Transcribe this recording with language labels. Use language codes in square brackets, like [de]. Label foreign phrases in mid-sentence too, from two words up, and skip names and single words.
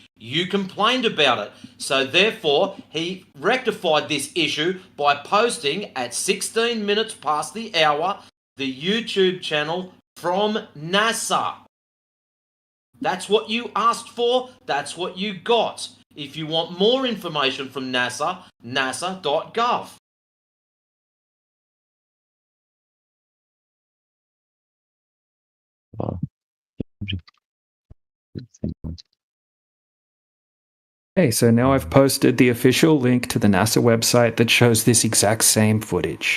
[en] You complained about it. So therefore, he rectified this issue by posting at 16 minutes past the hour the YouTube channel from NASA. That's what you asked for. That's what you got. If you want more information from NASA, nasa.gov. Okay, so now I've posted the official link to the NASA website that shows this exact same footage.